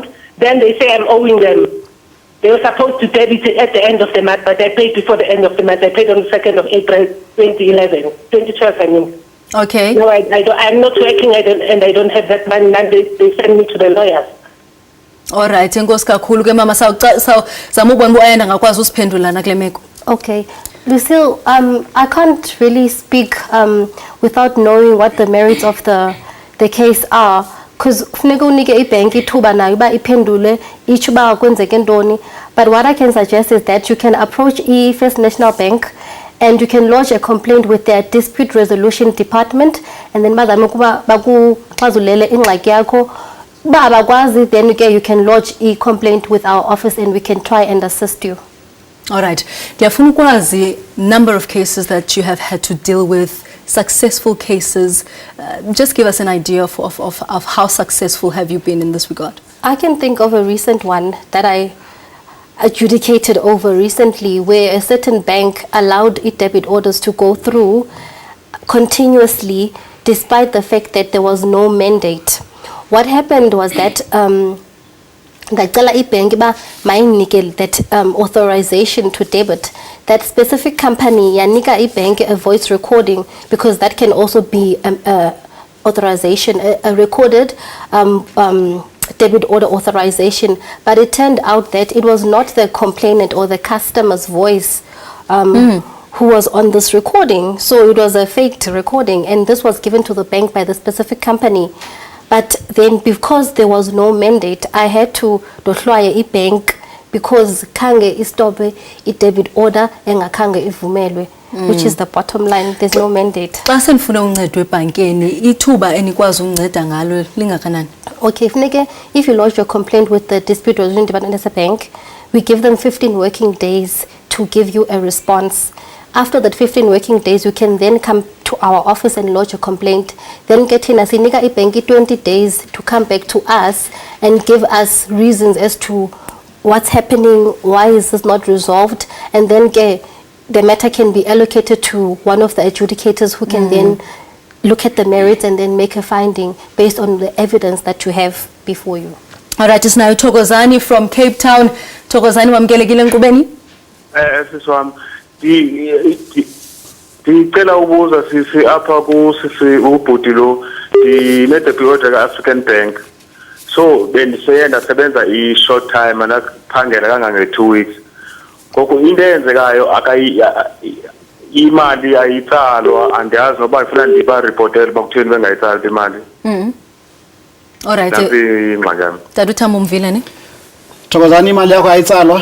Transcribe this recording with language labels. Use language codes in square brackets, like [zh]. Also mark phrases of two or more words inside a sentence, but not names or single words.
[en] Then they say I'm owing them. They were supposed to debit it at the end of the month, but I paid before the end of the month. I paid on the 2nd of April, 2012, I mean. Okay. No, I'm not working, and I don't have that money. Now they send me to the lawyers. All right, [xh] enkosi kakhulu ke mama, zama ubona uba ayanda ngakwazi usiphendula na kule meko. [en] Okay. Lucille, I can't really speak without knowing what the merits of the case are, because [xh] funeka unike ibank ithuba nayo uba iphendule itsho uba kwenzeke ntoni. [en] But what I can suggest is that you can approach First National Bank and you can lodge a complaint with their dispute resolution department, and then [xh] bazame ukuba bakuxazulele ingxaki yakho. Uba abakwazi, [en] then you can lodge a complaint with our office and we can try and assist you. All right. [xh] Ndiyafuna ukwazi [en] number of cases that you have had to deal with, successful cases. Just give us an idea of how successful have you been in this regard? I can think of a recent one that I adjudicated over recently, where a certain bank allowed debit orders to go through continuously despite the fact that there was no mandate. What happened was that [xh] ndacela ibank ba mayinike [en] that authorization to debit. That specific company [xh] yanika ibank [en] a voice recording, because that can also be authorization, a recorded debit order authorization. But it turned out that it was not the complainant or the customer's voice who was on this recording. So it was a faked recording, and this was given to the bank by the specific company. But then, because there was no mandate, I had to [xh] dohlwaya ibank, [en] because [xh] khange istope [en] debit order [xh] engakhange ivumelwe, [en] which is the bottom line. There's no mandate. [xh] Xa senifuna uncedo ebhankeni, ithuba enikwazi unceda ngalo lingakanani? [en] Okay, if you lodge your complaint with the dispute resolution department as a bank, we give them 15 working days to give you a response. After that 15 working days, you can then come to our office and lodge a complaint. Then get in [xh] asinika ibanki [en] 20 days to come back to us and give us reasons as to what's happening, why is this not resolved, and then the matter can be allocated to one of the adjudicators who can then look at the merits and then make a finding based on the evidence that you have before you. Alright, [xh] sinayo Thokozani from Cape Town. Thokozani wamkelekile enkqubeni? Siswami ngicela ukubuza sisi apha ku sisi ubhuti lo debit order ka African Bank. So bendiseyenda sebenza I [en] short time [xh] anaphangela kangange 2 weeks. Ngoko into eyenzekayo imali ayitsalwa andiyazi noba ifuna ndiba reportele bakutheni bengayitsali imali. Alright. Tata uThamo Mvile ne? Thokozani imali yakho ayitsalwa?